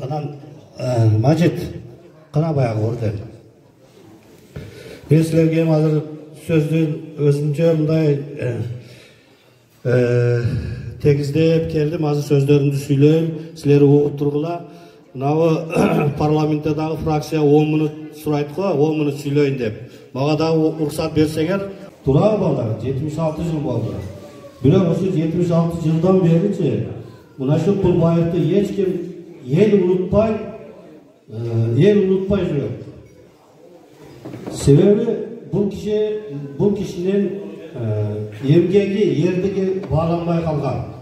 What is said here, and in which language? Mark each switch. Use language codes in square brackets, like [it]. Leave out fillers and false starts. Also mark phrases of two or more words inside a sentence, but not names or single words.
[ky] Анан Мажит, кана баягы орден. Мен силерге азыр сөздүн өзүнчө мындай тегиздеп келдим, азыр сөздөрүмдү сүйлөйм, силер угуп тургула. [kk] мынау парламенттегі фракция 10 минут сұрайды ғой, 10 минут сөйлейін деп. [ky] Мага дагы уруксат берсеңер, тура балдар, 76 жыл болды. Бирок ошо 76 жылдан беричи мына шу Кулбаевди эч ким эл унутпай жүрөт. Себеби бул кишинин эмгеги, эрдиги бааланбай калган.